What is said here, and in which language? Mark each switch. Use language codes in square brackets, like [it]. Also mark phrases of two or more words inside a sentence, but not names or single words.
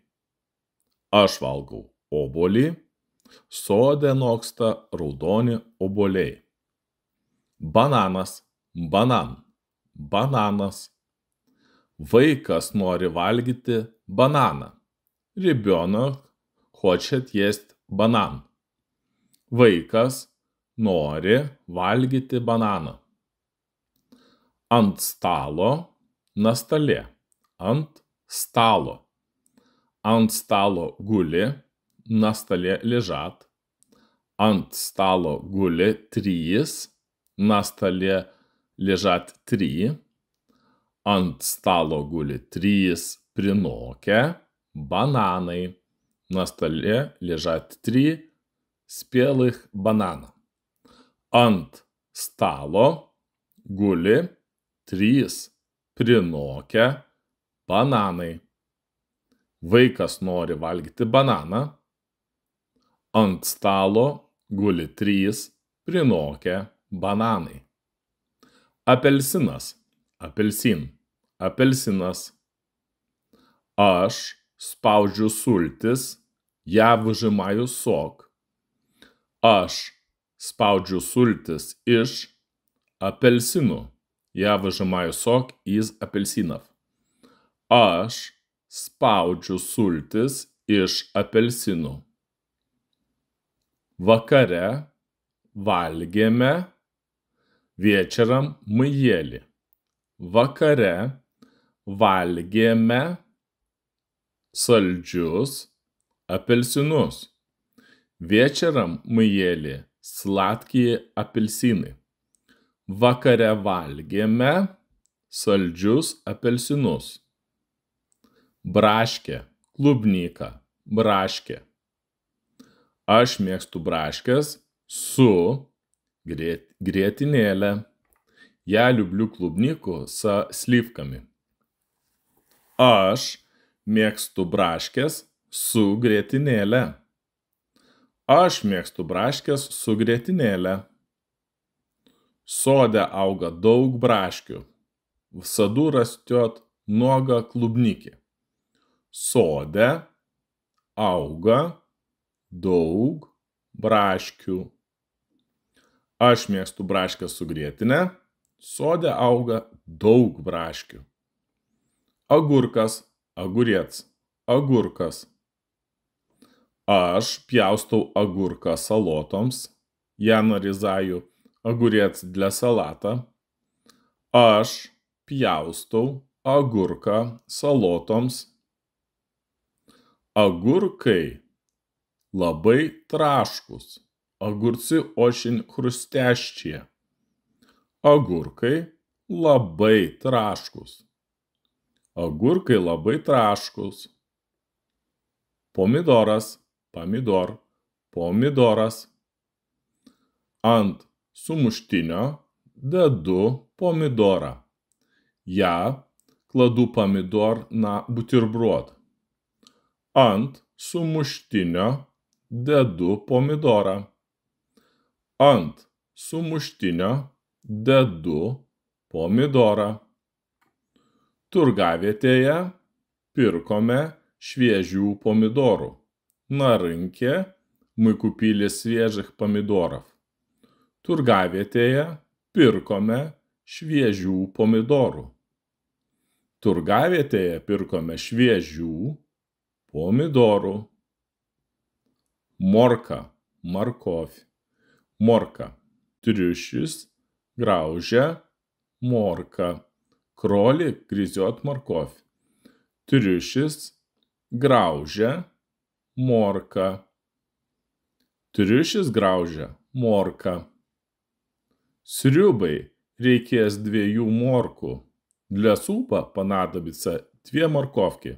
[lt] Aš valgau obuolį. Sode noksta raudoni obuoliai. Bananas, banan, bananas. Vaikas nori valgyti bananą. [ru] Ребенок хочет есть банан. [lt] Vaikas nori valgyti bananą. Ant stalo, [ru] на столе. [lt] Ant stalo. Ant stalo guli, [ru] на столе лежат. [lt] Ant stalo guli 3, [ru] на столе лежат 3. [lt] Ant stalo guli 3 prinokę бананы. [ru] На столе лежат 3 спелых банана. [lt] Ant stalo guli 3 prinokę bananai. Vaikas nori valgyti bananą. Ant stalo guli 3 prinokę bananai. Apelsinas, apelsin, apelsinas. Aš spaudžiu sultis, [ru] я выжимаю сок. [lt] Aš spaudžiu sultis iš apelsinų. [ru] Я выжимаю сок из апельсинов. [lt] Aš spaudžiu sultis iš apelsinų. Vakare valgėme, [ru] вечером мы ели. [lt] vakare valgėme saldžius apelsinus. [ru] Вечером мы ели сладкие апельсины. [lt] Vakare valgėme saldžius apelsinus. Braškė, klubnyka, braškė. Aš mėgstu braškės su grietinėle. [ru] Я люблю клубнику со сливками. [lt] Aš mėgstu braškės su grietinėle. Aš mėgstu braškės su grietinėle. Sode auga daug braškių. [ru] В саду растет много клубники. [lt] Sode auga daug braškių. Aš mėgstu braškę su grietine. Sode auga daug braškių. Agurkas, огурец, agurkas. Aš pjaustau agurką salotoms. [ru] Я нарезаю огурец для салата. [lt] Aš pjaustau agurką salotoms. Agurkai labai traškūs. [ru] Огурцы очень хрустящие. [lt] Agurkai labai traškūs. Agurkai labai traškūs. Pomidoras, pomidor, pomidoras. Ant sumuštinio dedu pomidorą. [ru] Я кладу помидор на бутерброд. [lt] Ant sumuštinio dedu pomidorą. Ant sumuštinio dedu pomidorą. Turgavietėje pirkome šviežių pomidorų. [ru] На рынке мы купили свежих помидоров. [lt] Turgavietėje pirkome šviežių pomidorų. Turgavietėje pirkome šviežių pomidorų. Morka, морковь, morka. Triušis graužia morką. [ru] Кролик грызет морковь. [lt] Triušis graužia morką. Triušis graužia morką. Sriubai reikės 2 morkų. [ru] Для супа понадобится 2 морковки.